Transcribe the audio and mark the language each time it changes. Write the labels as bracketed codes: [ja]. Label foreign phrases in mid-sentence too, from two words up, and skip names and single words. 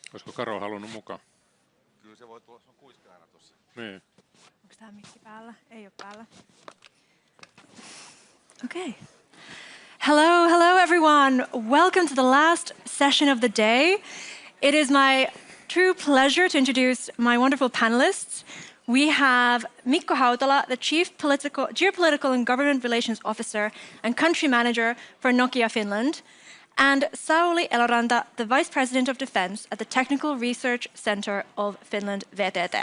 [fi] Olisiko Karo halunnut mukaan? Kyllä se voi tulla, se on kuiskaana tuossa. Niin. Onko tämä mikki päällä? Ei ole päällä. [en] Okay. Hello everyone. Welcome to the last session of the day. It is my true pleasure to introduce my wonderful panelists. We have Mikko Hautala, the Chief Geopolitical and Government Relations Officer and Country Manager for Nokia Finland, and Sauli Eloranta, the Vice President of Defense at the Technical Research Center of Finland, VTT.